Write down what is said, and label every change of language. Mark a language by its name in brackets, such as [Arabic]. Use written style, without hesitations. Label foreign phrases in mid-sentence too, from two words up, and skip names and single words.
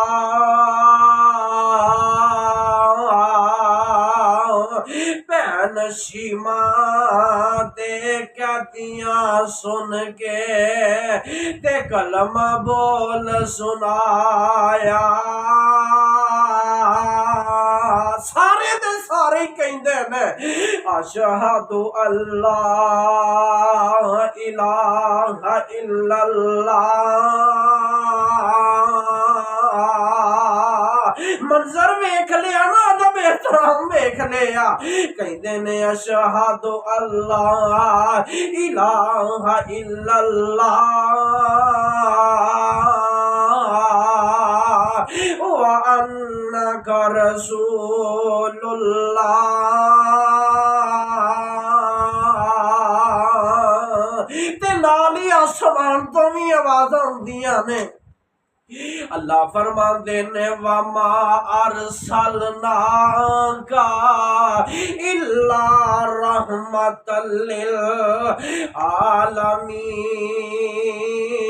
[Punjabi] بھین شیما دے قیدیاں سن کے تے کلمہ بول سنایا. سارے دے سارے کہندے نے [Arabic] أشهد ألا إله إلا الله. [Punjabi] منظر ویکھ لیا نا ادب احترام ویکھ لیا. کہندے نے [Arabic] أشهد ألا إله إلا الله وأنك رسول الله. [Punjabi] تے نال ہی اسمان توں بھی آواز آؤندیاں نے اللہ فرماتے نے [Arabic] وما أرسلناك إلا رحمة للعالمين.